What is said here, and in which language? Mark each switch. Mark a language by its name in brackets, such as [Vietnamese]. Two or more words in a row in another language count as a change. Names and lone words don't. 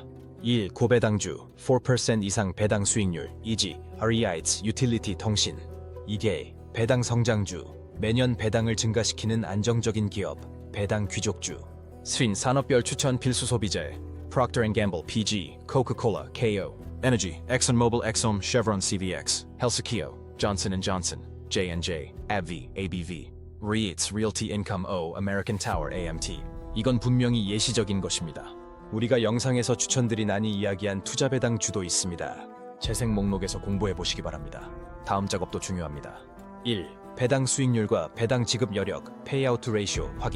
[Korean] 1. 고배당주, 4% 이상 배당 수익률, e.g. REITs, 유틸리티 통신. 2. 배당 성장주, 매년 배당을 증가시키는 안정적인 기업, 배당 귀족주. 3. 산업별 추천 필수 소비재, Procter & Gamble, PG, Coca-Cola, KO, Energy, ExxonMobil, Exxon, Chevron, CVX, Helsakio, Johnson & Johnson, J&J, AbbVie, ABV. REITs, Realty Income O, American Tower, AMT. 이건 분명히 예시적인 것입니다. 우리가 영상에서 추천드린 안이 이야기한 투자 배당 주도 있습니다. 재생 목록에서 공부해 보시기 바랍니다. 다음 작업도 중요합니다. 1. 배당 수익률과 배당 지급 여력, [English] payout ratio [Korean] 확인.